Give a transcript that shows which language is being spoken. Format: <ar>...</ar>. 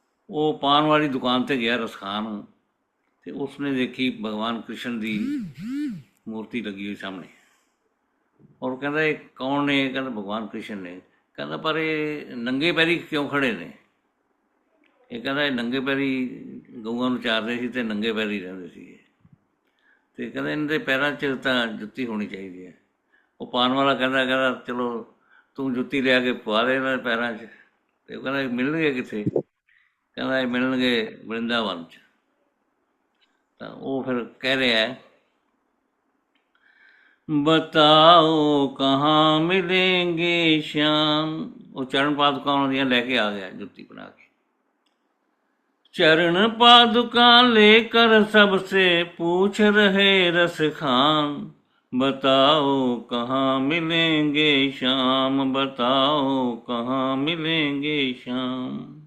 <hi>वो पान वाली दुकान ते गया रसखान, ते उसने देखी भगवान कृष्ण की मूर्ति लगी हुई सामने। और कहता ये कौन ने? कहता भगवान कृष्ण ने। कहता पर ये नंगे पैरी क्यों खड़े ने?</hi> <pa>ਇਹ ਕਹਿੰਦਾ ਇਹ ਨੰਗੇ ਪੈਰੀ ਗਊਆਂ ਨੂੰ ਚਾਰਦੇ ਸੀ ਤੇ ਨੰਗੇ ਪੈਰੀ ਰਹਿੰਦੇ ਸੀਗੇ, ਤੇ ਕਹਿੰਦਾ ਇਹਨਾਂ ਦੇ ਪੈਰਾਂ 'ਚ ਤਾਂ ਜੁੱਤੀ ਹੋਣੀ ਚਾਹੀਦੀ ਹੈ। ਉਹ ਪਾਨ ਵਾਲਾ ਕਹਿੰਦਾ ਚਲੋ ਤੂੰ ਜੁੱਤੀ ਲਿਆ ਕੇ ਪਵਾ ਦੇ ਇਹਨਾਂ ਦੇ ਪੈਰਾਂ 'ਚ। ਤੇ ਉਹ ਕਹਿੰਦਾ ਮਿਲਣਗੇ ਕਿੱਥੇ? ਕਹਿੰਦਾ ਇਹ ਮਿਲਣਗੇ ਵਰਿੰਦਾਵਨ 'ਚ। ਤਾਂ ਉਹ ਫਿਰ ਕਹਿ ਰਿਹਾ</pa> <hi>बताओ कहाँ मिलेंगे श्याम। वो चरण पादुका उन्होंने लेके आ गया जुत्ती बना के। चरण पादुका लेकर सबसे पूछ रहे रस खान, बताओ कहाँ मिलेंगे श्याम, बताओ कहाँ मिलेंगे श्याम।</hi>